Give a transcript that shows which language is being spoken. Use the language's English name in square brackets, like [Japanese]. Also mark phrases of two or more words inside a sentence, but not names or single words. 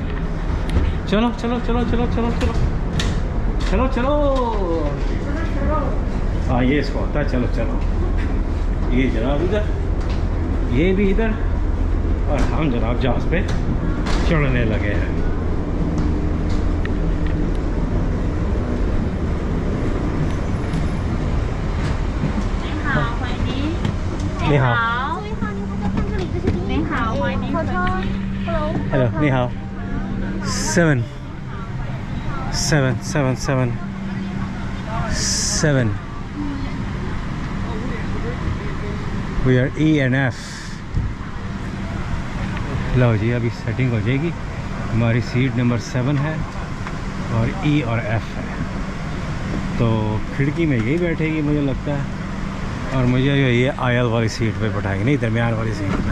[Urdu] چلو چلو چلو چلو چلو چلو چلو چلو، ہاں یہ اس کو ہوتا ہے، چلو چلو. یہ جناب ادھر، یہ بھی ادھر، اور ہم جناب جہاز پہ چڑھنے لگے ہیں. [Chinese] 你好. Hello, ni hao. [English] 7. We are E and F. [Urdu] لو جی ابھی سیٹنگ ہو جائے گی. हमारी [English] seat number [Urdu] 7 ہے اور E اور F ہے. تو کھڑکی میں یہی بیٹھے گی مجھے لگتا ہے، اور مجھے جو یہ آئل والی سیٹ پہ بٹھائیں گے، نہیں درمیان والی سیٹ پہ.